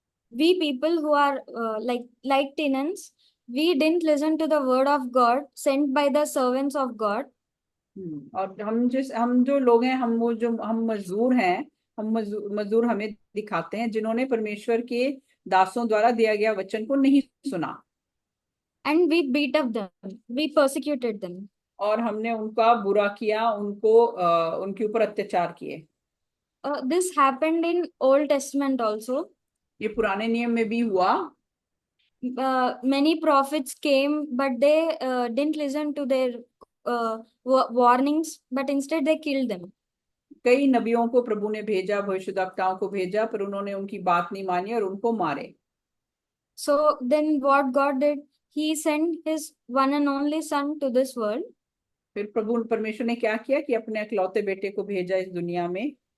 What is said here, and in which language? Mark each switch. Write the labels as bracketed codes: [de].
[en] We people who are like tenants, we didn't listen to the word of God sent by the servants of God. [hi] और हम जो लोग हैं, हम मजदूर हैं, हम मजदूर हमें दिखाते हैं जिन्होंने परमेश्वर के दासों द्वारा दिया गया वचन को नहीं सुना। [en] And we beat up them, we persecuted them. [hi] और हमने उनका बुरा किया, उनके ऊपर अत्याचार किए। [en] This happened in Old Testament also. [hi] ये पुराने नियम में भी हुआ। [en] Many prophets came, but they didn't listen to their warnings, but instead they killed them. [hi] कई नबियों को प्रभु ने भेजा, भविष्यद्वक्ताओं को भेजा, पर उन्होंने उनकी बात नहीं मानी और उनको मारे। [en] So then what God did, he sent his one and only son to this world. [hi] फिर प्रभु परमेश्वर ने क्या किया कि अपने इकलौते बेटे को भेजा इस दुनिया में।